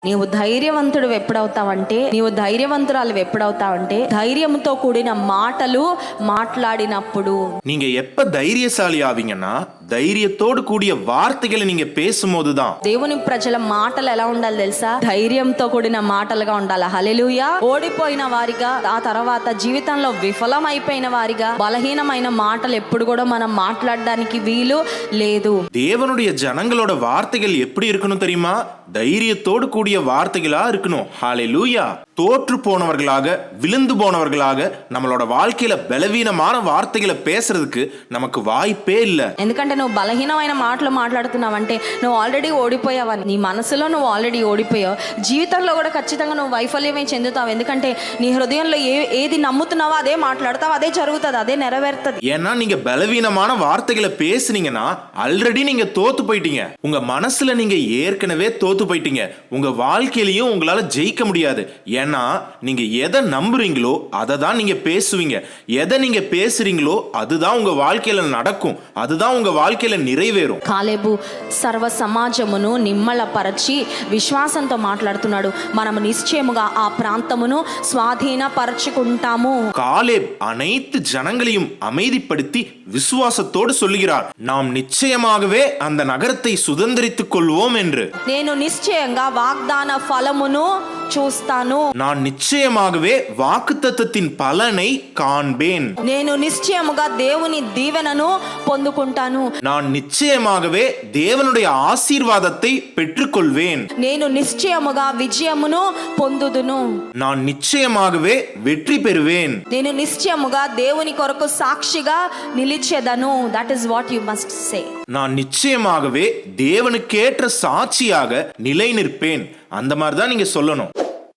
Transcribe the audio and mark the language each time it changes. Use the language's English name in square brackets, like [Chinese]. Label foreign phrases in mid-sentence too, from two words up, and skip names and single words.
[Telugu] నీవు ధైర్యవంతుడు ఎప్పుడవుతావంటే, నీవు ధైర్యవంతురాలు ఎప్పుడవుతావంటే ధైర్యంతో కూడిన మాటలు మాట్లాడినప్పుడు. [Tamil] நீங்க எப்ப தைரியசாலி ஆவீங்கன்னா தைரியத்தோடு கூடிய வார்த்தைகளை நீங்க பேசும்போதுதான். [Telugu] దేవుని ప్రజల మాటలు ఎలా ఉండాలి తెలుసా? ధైర్యంతో కూడిన మాటలుగా ఉండాలి. హల్లెలూయా. ఓడిపోయిన వారిగా, ఆ తర్వాత జీవితంలో విఫలమైపోయిన వారిగా బలహీనమైన మాటలు ఎప్పుడు కూడా మనం మాట్లాడడానికి వీలు లేదు. [Tamil] தேவனுடைய ஜனங்களோட வார்த்தைகள் எப்படி இருக்கணும் தெரியுமா? தைரியத்தோடு கூடிய வார்த்தைகளா இருக்கணும். ஹல்லேலூயா. தோற்று போனவர்களாக, விழுந்து போனவர்களாக நம்மளோட வாழ்க்கையில பலவீனமான வார்த்தைகளை பேசுறதுக்கு நமக்கு வாய்ப்பே இல்ல. [Telugu] ఎందుకంటే నువ్వు బలహీనమైన మాటలు మాట్లాడుతున్నావంటే నువ్వు ఆల్రెడీ ఓడిపోయావని. నీ మనసులో నువ్వు ఆల్రెడీ ఓడిపోయావు. జీవితంలో కూడా ఖచ్చితంగా నువ్వు వైఫల్యమే చెందుతావు. ఎందుకంటే నీ హృదయంలో ఏది నమ్ముతున్నావో అదే మాట్లాడతావు, అదే జరుగుతుంది, అదే నెరవేరుతుంది. [Tamil] ஏன்னா நீங்க பலவீனமான வார்த்தைகளை பேசுனீங்கன்னா ஆல்ரெடி நீங்க தோத்து போயிட்டீங்க. உங்க மனசுல நீங்க ஏற்கனவே தோத்து போயிட்டீங்க. உங்க வாழ்க்கையிலையும் உங்களால ஜெயிக்க முடியாது. ஏன்னா நீங்க எதை நம்புறீங்களோ அதை தான் நீங்க பேசுவீங்க. எதை நீங்க பேசுறீங்களோ அதுதான் உங்க வாழ்க்கையில நடக்கும். அதுதான் உங்க வாழ்க்கையில நிறைவேறும். [Telugu] కాలేబు సర్వ సమాజమును నిమ్మళపరచి విశ్వాసంతో మాట్లాడుతున్నాడు. మనము నిశ్చయముగా ఆ ప్రాంతమును స్వాధీనపరచుకుంటాము. [Tamil] காலேப் அனைத்து ஜனங்களையும் அமைதிப்படுத்தி விசுவாசத்தோடு சொல்லுகிறார், நாம் நிச்சயமாகவே அந்த நகரத்தை சுதந்திரித்துக் கொள்வோம் என்று. [Telugu] నేను నిశ్చయంగా వాగ్దాన ఫలమును చూస్తాను. [Tamil] நான் நிச்சயமாகவே வாக்குத்தத்தத்தின் பலனை காண்பேன். [Telugu] నేను నిశ్చయముగా దేవుని దీవెనను పొందుకుంటాను. [Tamil] நான் நிச்சயமாகவே தேவனுடைய ஆசீர்வாதத்தை பெற்றுக்கொள்வேன். [Telugu] నేను నిశ్చయముగా విజయమును పొందుదును. [Tamil] நான் நிச்சயமாகவே வெற்றி பெறுவேன். [Telugu] నేను నిశ్చయముగా దేవుని కొరకు సాక్షిగా నిలిచెదను. [English] That is what you must say. [Tamil] நான் நிச்சயமாகவே தேவனுக்கேற்ற சாட்சியாக நிலை நிற்பேன். அந்த மாதிரி தான் நீங்க சொல்லணும்.